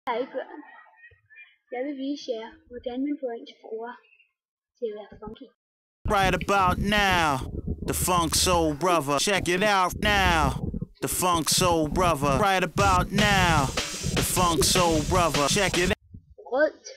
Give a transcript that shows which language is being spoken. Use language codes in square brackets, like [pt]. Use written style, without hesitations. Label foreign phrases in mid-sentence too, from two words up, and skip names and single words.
[da] Hej børn. Jeg vil vise jer, hvordan man får ens bror til at være funky. [en] Right about now, the Funk Soul Brother. Check it out now, the Funk Soul Brother. Right about now, the Funk Soul Brother. Check it out. [da] Råd 2.